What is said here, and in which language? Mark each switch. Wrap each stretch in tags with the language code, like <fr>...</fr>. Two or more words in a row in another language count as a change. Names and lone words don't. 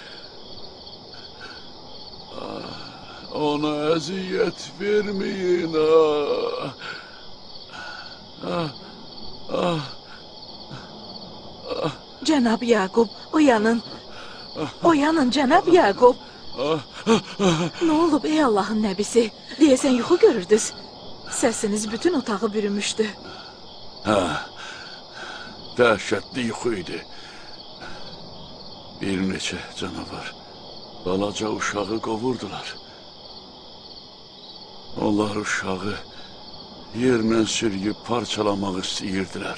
<az>Ona eziyet vermeyin. Cenab Yakup, uyanın. Uyanın Cenab Yakup. Ne olub ey Allah'ın nəbisi? Deyəsən yuxu görürdünüz. Səsiniz bütün otağı bürümüşdü. Dəhşətli yuxu idi. Bir neçə canavar balaca uşağı qovurdular. Onlar uşağı yerlə sürüyüb parçalamaq istəyirdilər.</az>